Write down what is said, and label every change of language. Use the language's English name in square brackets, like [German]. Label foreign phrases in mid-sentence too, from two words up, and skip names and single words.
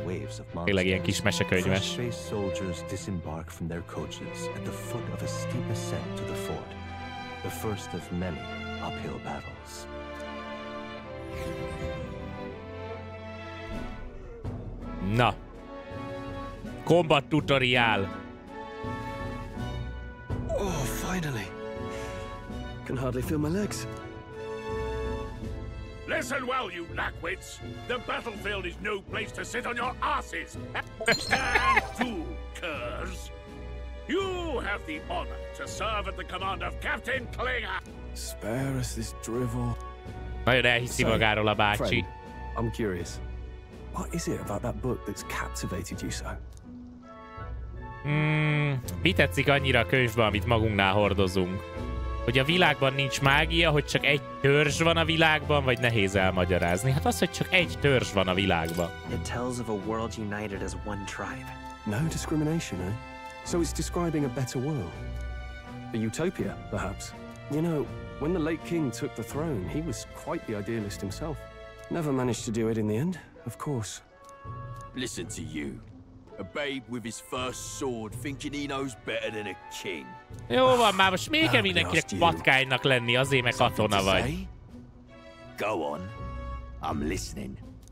[Hungarian] Tényleg ilyen kis mesekönyves. Na. [English] Combat tutorial. Oh, finally. Can hardly feel my legs. Listen well, you lackwits. The battlefield is no place to sit on your asses. Stand to, curs. You have the honor to serve at the command of Captain Klinger. Spare us this drivel. [Hungarian] Nagyon elhiszi magáról a bácsi. [English] I'm curious. What is it about that book that's captivated you so? [Hungarian] Mi tetszik annyira a könyvben, amit magunknál hordozunk? Hogy a világban nincs mágia, hogy csak egy törzs van a világban, vagy nehéz elmagyarázni? Hát az, hogy csak egy törzs van a világban. [English] It tells of a world united as one tribe. No discrimination, eh? So it's describing a better world. A utopia, perhaps. You know, when the late king took the throne, he was quite the idealist himself. Never managed to do it in the end, of course. Listen to you. A babe with his first sword thinking he knows better than a king. [Hungarian] Jó van, már most még kell mindenkinek patkánynak lenni, azért meg katona vagy. [English] Go on. I'm listening.